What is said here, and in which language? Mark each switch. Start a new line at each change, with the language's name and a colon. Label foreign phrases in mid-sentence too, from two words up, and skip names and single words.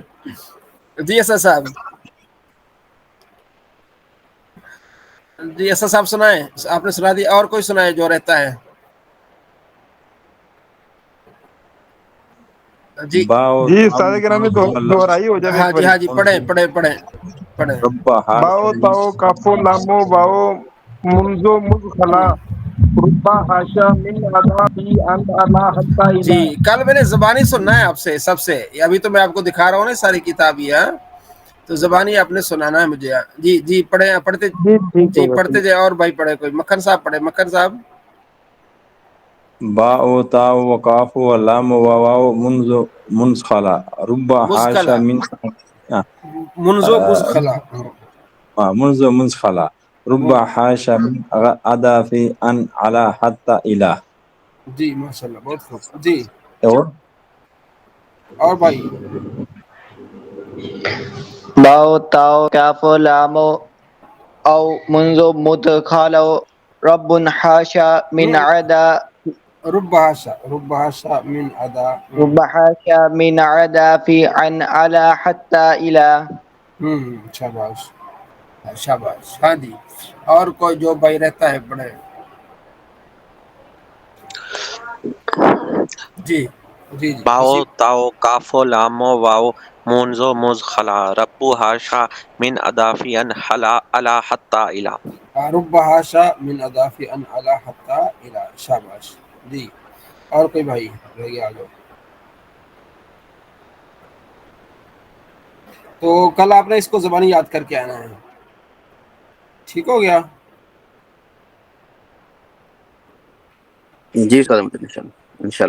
Urdu: جی ایسا صاحب، جی ایسا صاحب سنائیں، آپ نے سنا دیا، اور کوئی سنائے جو رہتا ہے؟ جی
Arabic: باؤ
Urdu: جی استاد گرامی دوہرائی ہو جائے ہاں ایک جی، باری۔ ہاں جی، پڑھیں۔
Arabic: ربا باؤ تاؤ کافو لامو واؤ منزو مز خلا ربا حاشا من ادا فی ان الا حتی
Urdu: جی
Arabic: الا۔
Urdu: کل میں نے زبانی سننا ہے آپ سے، سب سے، ابھی تو میں آپ کو دکھا رہا ہوں نا ساری کتاب یہ، تو زبانی آپ نے سنانا ہے مجھے۔ جی جی پڑھتے جی ٹھیک جی، ہوگا پڑھتے جائے، اور بھائی پڑھے، کوئی مکھن صاحب پڑھے، مکھن صاحب۔
Arabic: باؤ تاؤ کافو لام واؤ منزو منز خلا ربا حاشا مزخلا، من منزو مزخلا۔ منزو منز خلا ربا حاشا من ادا فی ان علا حتی الا۔
Urdu: جی ماشاء اللہ، بہت خوب جی۔ اور اور بھائی؟
Arabic: باؤ تاؤ کافو لامو او منزو مد خالو رب حاشا من عدا رب حاشا من ادا۔ رب حاشا من عدا فی عن علا حتی الا۔
Urdu: شاباش شاباش، ہاں جی، اور کوئی جو بھائی رہتا ہے پڑھے؟ جی جی جی
Arabic: باؤ
Urdu: وسیم۔
Arabic: تاؤ کافو لامو واؤ منزو مز خلا ربو حاشا من اضافی ان حلا علا حتی الا۔ رب حاشا من اضافی ان علی حتی الی،
Urdu: شاباش جی۔ اور کوئی بھائی رہ گیا آگے؟ تو کل آپ نے اس کو زبانی یاد کر کے آنا ہے، ٹھیک ہو گیا؟ جی سر، انشاءاللہ۔